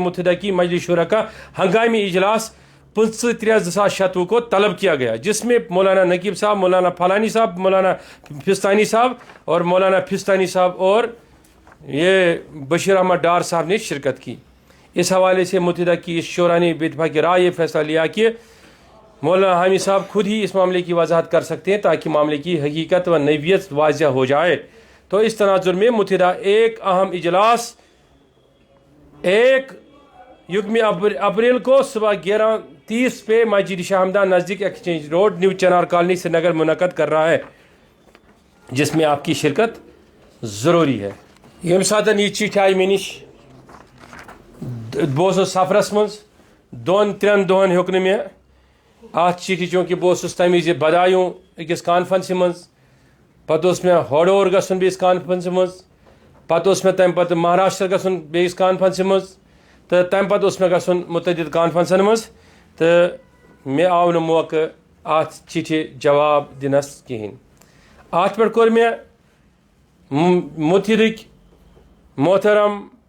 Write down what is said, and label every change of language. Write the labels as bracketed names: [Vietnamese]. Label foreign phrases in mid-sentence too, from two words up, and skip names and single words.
[Urdu] متحدہ کی مجلس شورا کا ہنگامی اجلاس 25/3/2026 کو طلب کیا گیا جس میں مولانا نقیب صاحب مولانا فلانی صاحب مولانا فستانی صاحب اور مولانا فستانی صاحب اور یہ بشیر احمد ڈار صاحب نے شرکت کی اس حوالے سے متحدہ کی اس شورا نے باتفاق رائے یہ فیصلہ لیا کہ مولانا حامی صاحب خود ہی اس معاملے کی وضاحت کر سکتے ہیں تاکہ معاملے کی حقیقت و نوعیت واضح ہو جائے تو اس تناظر میں متحدہ ایک اہم اجلاس 1 اپریل کو صبح 11:30 پہ مسجد شاہ ہمدان نزدیک ایکسچینج روڈ نیو چنار کالونی سری نگر منعقد کر رہا ہے جس میں آپ کی شرکت ضروری ہے [Kashmiri] یم ساتن یہ چٹھ آئی مے نش بہٕ سفرس مز 2-3 دۄہن ہیوٚک نہٕ مےٚ اتھ چٹھِ چونکہ بہٕ اوسُس تمہِ وِزِ بدایوں أکِس کانفرنسہِ منٛز پتہٕ اوس مےٚ ہورٕ گژھُن بیٚیِس کانفرنسہِ منٛز پتہٕ اوس مےٚ تمہِ پتہٕ مہاراشٹر گژھُن بیٚیِس کانفرنسہِ منٛز تہٕ تمہِ پتہٕ اوس مےٚ گژھُن متعدد کانفرنسن منٛز تہٕ مےٚ آو نہٕ موقعہٕ اتھ چٹھِ جواب دِنس کِہیٖنۍ اتھ پٮ۪ٹھ کوٚر مےٚ متحدٕکۍ محترم